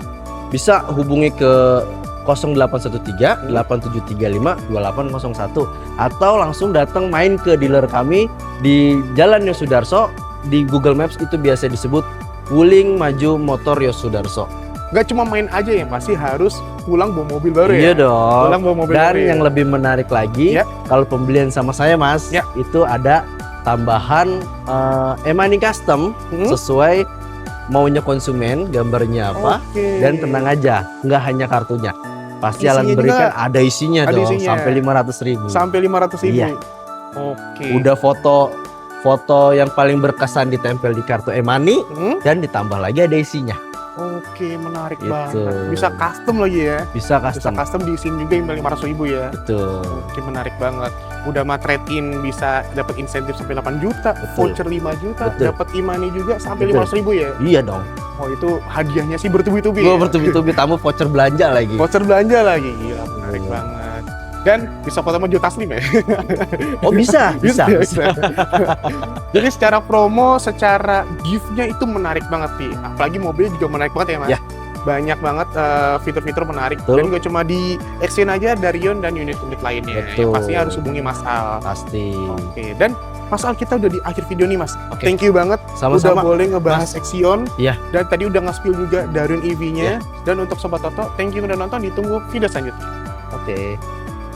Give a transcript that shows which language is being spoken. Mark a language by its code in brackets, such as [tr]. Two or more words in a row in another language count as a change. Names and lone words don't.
[id] Bisa hubungi ke 0813 8735 2801 atau langsung datang main ke dealer kami di Jalan Yosudarso. Di Google Maps itu biasa disebut Wuling Maju Motor Yosudarso. Gak cuma main aja ya, pasti harus pulang bawa mobil baru ya? Iya dong. Pulang bawa mobil dan baru yang lebih menarik lagi, kalau pembelian sama saya Mas, itu ada tambahan [en] e-money custom [id] sesuai maunya konsumen, gambarnya apa, Oke. dan tenang aja, nggak hanya kartunya. Pasti Isinya Alan juga berikan ada isinya ada dong, isinya. sampai 500.000. Sampai 500.000. Iya. Oke. Udah foto yang paling berkesan ditempel di kartu e-money dan ditambah lagi ada isinya. Oke, menarik Gitu. banget. Bisa custom lagi ya. Bisa Bisa custom. custom diisiin juga yang 500.000 ya. Betul. Oke, menarik banget. Udah mah trade-in bisa dapat insentif sampai 8 juta, Betul. voucher 5 juta, Betul. dapat e-money juga sampai Betul. 500.000 ya. Iya dong. Oh, itu hadiahnya sih bertubi-tubi. Gue ya? bertubi-tubi tamu voucher belanja lagi. Voucher belanja lagi. Gila, menarik Iya. banget. Dan bisa foto sama Joe Taslim ya. Oh bisa. Jadi secara promo, secara gift-nya itu menarik banget sih. Apalagi mobilnya juga menarik banget ya, Mas. Ya. Banyak banget fitur-fitur menarik. Betul. Dan gak cuma di Exchange aja, Darion dan unit-unit lainnya. Betul. Yang pastinya harus hubungi Mas Al. Pasti. Oke, dan Mas Al, kita udah di akhir video nih, Mas. Oke. [en] Thank you [id] banget. Sama-sama. Udah boleh ngebahas Exion. Iya. Dan tadi udah nge-spill juga Darion EV-nya. Iya. Dan untuk Sobat Toto, [en] thank you [id] udah nonton. Ditunggu video selanjutnya. Oke.